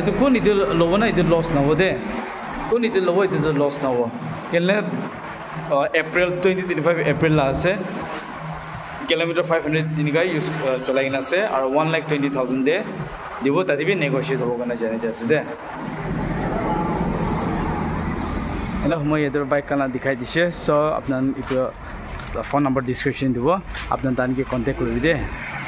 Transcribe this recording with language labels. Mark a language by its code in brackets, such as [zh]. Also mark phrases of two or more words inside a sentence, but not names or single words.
[nag] itu kon itu lobo na itu loss na hode kon itu lobo itu loss na ho kelle April 2025 April la ase kilometer 500 diniga use cholai na ase aru 1,20,000 de dibo tadi bi negotiate hobo gana janai ase de ena moi edur bike kana dikhai dise so apnan itu [en] phone number description [nag] dibo apnan tan ki contact koribi de